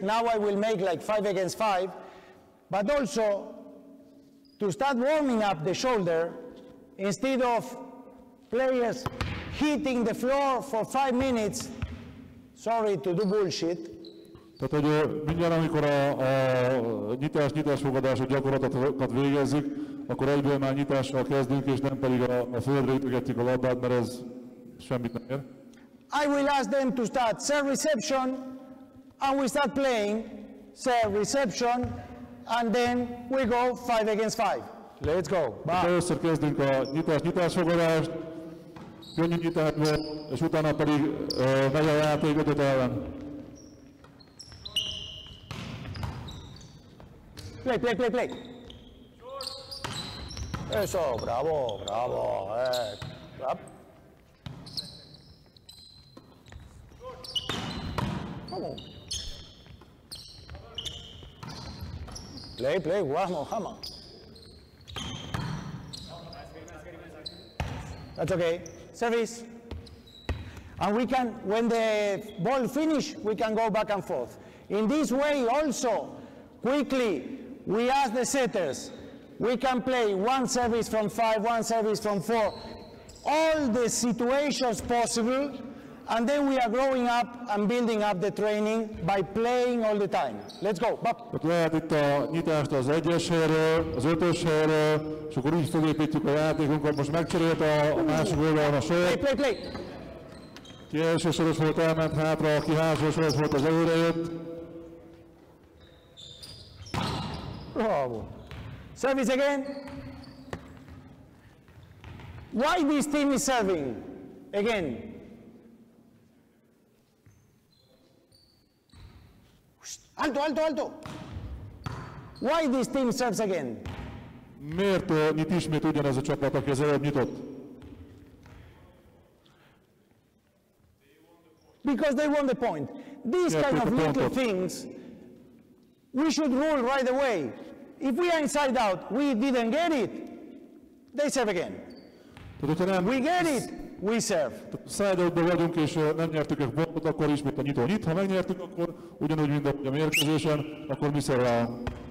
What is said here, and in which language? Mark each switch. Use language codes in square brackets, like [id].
[en] Now I will make like 5 against 5, but also to start warming up the shoulder, instead of players hitting the floor for 5 minutes, sorry to do bullshit. [hu] Tehát, hogy mindjárt, amikor a nyitás-fogadású gyakorlatokat végezzük, akkor egyből már nyitással kezdünk, és nem pedig a földre ütögetjük a labdát, mert ez semmit nem ér. [en] I will ask them to start serve reception, and we start playing serve reception, and then we go 5 against 5. Let's go. [hu] Először kezdünk a nyitás-fogadást, könnyű nyitásból, és utána pedig megy a játék 5 ellen. [en] Play. [es] Eso, bravo. Up. [en] Come on. Play, vamos, Hama. That's okay. Service. And we can, when the ball finish, we can go back and forth. In this way also, quickly, we ask the setters, we can play 1 service from 5, 1 service from 4, all the situations possible, and then we are growing up and building up the training by playing all the time. Let's go. [hu] Lehet itt a nyitást az 1-es helyről, az 5-ös helyről, és akkor úgy felépítjük a játékunkat. Most megcserélt a másik oldalon a sor. [en] Play. [hu] Ki első soros volt, elment hátra, aki hátsó soros volt, az előre jött. [en] Bravo. Service again. Why this team is serving? Again. Alto. Why this team serves again? [hu] Miért nyit ismét ugyanez a csapat, aki az előbb nyitott? [en] Because they won the point. These kind of little things, we should rule right away. If we are inside out, we didn't get it, they serve again. We get it, we serve. [hu] Side-outban vagyunk, és nem nyertük egy pontot, akkor ismét a nyitó nyit. Ha megnyertük, akkor ugyanúgy, mint a mérkőzésen, akkor mi szerválunk.